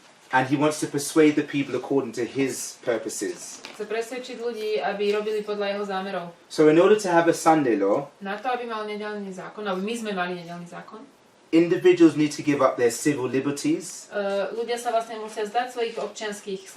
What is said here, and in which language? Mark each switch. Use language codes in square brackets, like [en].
[en] And he wants to persuade the people according to his purposes. [sk] Chce presvedčiť ľudí, aby robili podľa jeho zámerov. [en] So in order to have a Sunday law, [sk] Na to, aby mal nedeľný zákon, alebo my sme mali nedeľný zákon, [en] individuals need to give up their civil liberties [sk] ľudia sa vlastne musia zdať svojich občianskych